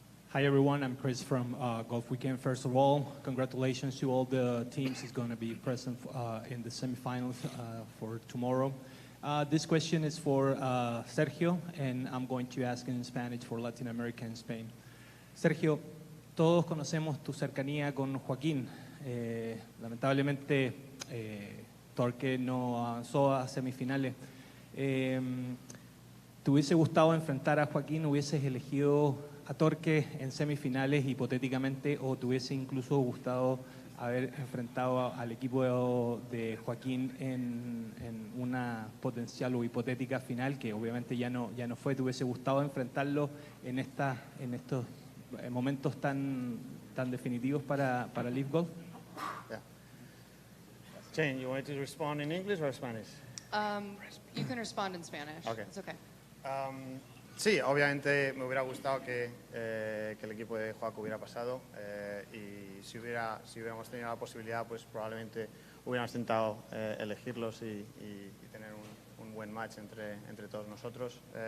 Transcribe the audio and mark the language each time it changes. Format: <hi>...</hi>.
<en>Hi everyone, I'm Chris from Golf Weekend. First of all, congratulations to all the teams who's going to be present in the semifinals for tomorrow. This question is for Sergio, and I'm going to ask in Spanish for Latin America and Spain.</en> <es>Sergio, todos conocemos tu cercanía con Joaquín. Lamentablemente, Torque no avanzó a semifinales. ¿Te hubiese gustado enfrentar a Joaquín? ¿Hubieses elegido a Torque en semifinales hipotéticamente, o te hubiese incluso gustado haber enfrentado al equipo de Joaquín en una potencial o hipotética final, que obviamente ya no fue? ¿Te hubiese gustado enfrentarlo en estos momentos tan definitivos para Live Golf?</es> <en>Yeah. Jane, you want to respond in English or Spanish? You can respond in Spanish. Okay. It's okay.</en> <es>Sí, obviamente me hubiera gustado que el equipo de Joaco hubiera pasado, y si hubiéramos tenido la posibilidad, pues probablemente hubiéramos intentado elegirlos y tener un buen match entre todos nosotros.</es>